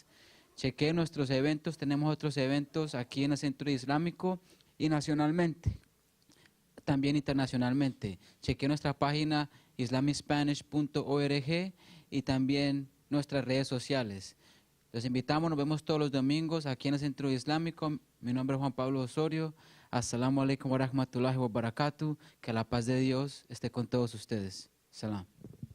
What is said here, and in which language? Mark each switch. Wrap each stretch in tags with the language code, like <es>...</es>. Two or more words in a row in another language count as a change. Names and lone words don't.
<es>Chequeen nuestros eventos, tenemos otros eventos aquí en el Centro Islámico y nacionalmente, también internacionalmente. Chequeen nuestra página islamicspanish.org y también nuestras redes sociales. Los invitamos, nos vemos todos los domingos aquí en el Centro Islámico. Mi nombre es Juan Pablo Osorio.</es> <ar>السلام عليكم ورحمة الله وبركاته.</ar> <es>Que la paz de Dios esté con todos ustedes. Salam.</es>